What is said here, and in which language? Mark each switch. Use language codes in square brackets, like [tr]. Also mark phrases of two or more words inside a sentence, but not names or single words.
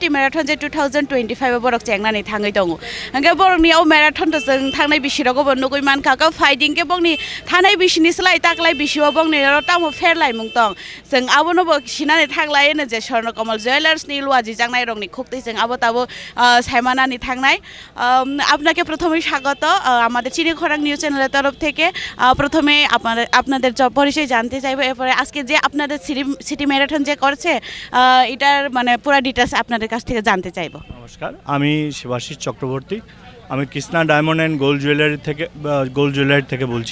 [trp] मेराथन जे 2025 बरक चेंनानै थाङै दङ ओंगे बरकनि औ मेराथन तो जों थांनाय बिसिरावबो नुगै मान काका फाइटिं के बंनि थानाय बिसिनि स्लाइ ताकलाय बिसिवा बंनि रतामो फेरलाय मुं दं जों आबोनोबो सिनानै थांलाय नो जे स्वर्णकमल जुवेलार्सनि लुआजि जागनाय रंनि खुक्तै जों आबो ताबो सायमानानै थांनाय [bn] আপনাকে প্রথমেই স্বাগত আমাদের চিনিখরাং নিউজ চ্যানেলের তরফ থেকে। প্রথমে আপনাদের পরিচয় জানতে চাইবো, এরপরে আজকে যে আপনাদের [en] city marathon [bn] যে করছে এটার মানে পুরো ডিটেইলস আপনাদের কাছ থেকে জানতে চাইবো। নমস্কার, আমি শিবাশিস চক্রবর্তী, আমি কৃষ্ণা ডায়মন্ড অ্যান্ড গোল্ড জুয়েলারি থেকে বলছি।